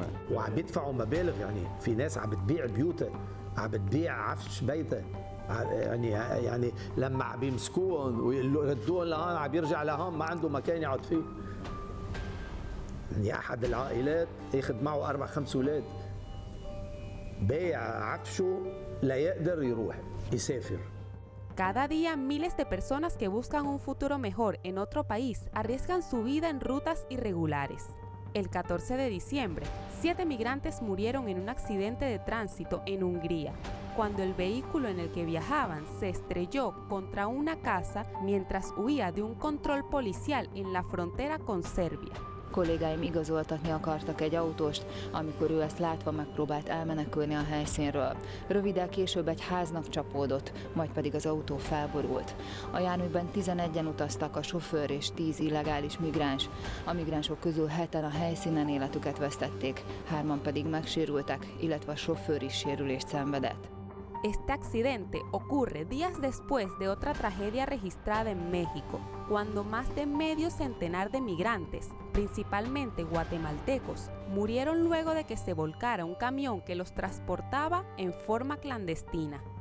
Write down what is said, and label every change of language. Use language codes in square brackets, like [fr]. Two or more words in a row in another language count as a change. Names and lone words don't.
[ar] وعم بيدفعوا مبالغ، يعني في ناس عم بتبيع بيوتها، عم بتبيع عفش بيتها، يعني لما عم بيمسكوهم ويردوهم لهون عم يرجع لهون ما عنده مكان يقعد فيه. يعني احد العائلات ياخذ معه 4-5 اولاد، بايع عفشه لا يقدر يروح يسافر. [es] Cada día, miles de personas que buscan un futuro mejor en otro país arriesgan su vida en rutas irregulares. El 14 de diciembre, 7 migrantes murieron en un accidente de tránsito en Hungría, cuando el vehículo en el que viajaban se estrelló contra una casa mientras huía de un control policial en la frontera con Serbia. [hu] Kollégáim igazoltatni akartak egy autóst, amikor ő ezt látva megpróbált elmenekülni a helyszínről. Röviddel később egy háznak csapódott, majd pedig az autó felborult. A járműben 11-en utaztak, a sofőr és 10 illegális migráns. A migránsok közül 7-en a helyszínen életüket vesztették, 3-an pedig megsérültek, illetve a sofőr is sérülést szenvedett. [es] Este accidente ocurre días después de otra tragedia registrada en México, cuando más de medio centenar de migrantes, principalmente guatemaltecos, murieron luego de que se volcara un camión que los transportaba en forma clandestina.